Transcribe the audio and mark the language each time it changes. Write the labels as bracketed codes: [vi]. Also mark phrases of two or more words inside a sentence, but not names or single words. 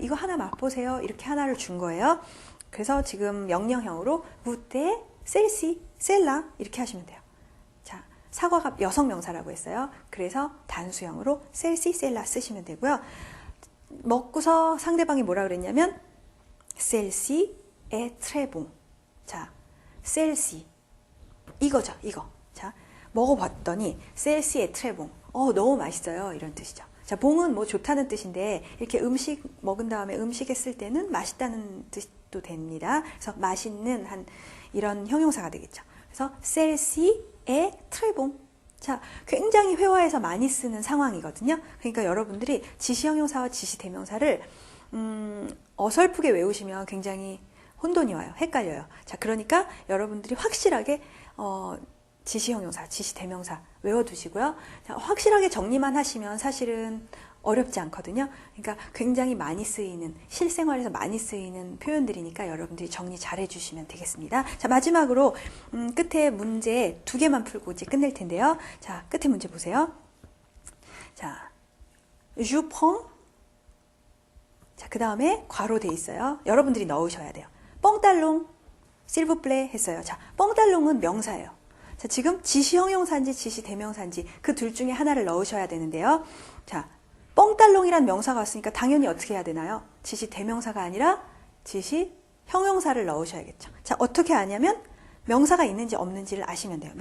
[ko] 이거 하나 맛보세요. 이렇게 하나를 준 거예요. 그래서 지금 명령형으로 [fr] goûter celle-ci, celle-là [ko] 이렇게 하시면 돼요. 자, 사과가 여성 명사라고 했어요. 그래서 단수형으로 [fr] celle-ci, celle-là [ko] 쓰시면 되고요. 먹고서 상대방이 뭐라 그랬냐면 [fr] celle-ci est très bon. [ko] 자, celle-ci 이거죠. 이거. 자, 먹어봤더니 [fr] celle-ci est très bon. [ko] 너무 맛있어요. 이런 뜻이죠. 자, 봉은 뭐 좋다는 뜻인데 이렇게 음식 먹은 다음에 음식에 쓸 때는 맛있다는 뜻도 됩니다. 그래서 맛있는 한 이런 형용사가 되겠죠. 그래서 [fr] celle-ci est très bon. [ko] 자, 굉장히 회화에서 많이 쓰는 상황이거든요. 그러니까 여러분들이 지시형용사와 지시대명사를 어설프게 외우시면 굉장히 혼돈이 와요. 헷갈려요. 자, 그러니까 여러분들이 확실하게 지시형용사, 지시대명사 외워두시고요. 자, 확실하게 정리만 하시면 사실은 어렵지 않거든요. 그러니까 굉장히 많이 쓰이는, 실생활에서 많이 쓰이는 표현들이니까 여러분들이 정리 잘 해주시면 되겠습니다. 자, 마지막으로 끝에 문제 2개만 풀고 이제 끝낼 텐데요. 자, 끝에 문제 보세요. 자, [fr] je prends. [ko] 자, 그 다음에 괄호 돼 있어요. 여러분들이 넣으셔야 돼요. 뻥달롱, [fr] s'il vous plaît [ko] 했어요. 자, 뻥달롱은 명사예요. 자, 지금 지시형용사인지 지시대명사인지 그 둘 중에 하나를 넣으셔야 되는데요. 자, 뻥달롱이란 명사가 왔으니까 당연히 어떻게 해야 되나요? 지시대명사가 아니라 지시형용사를 넣으셔야겠죠. 자, 어떻게 아냐면 명사가 있는지 없는지를 아시면 돼요.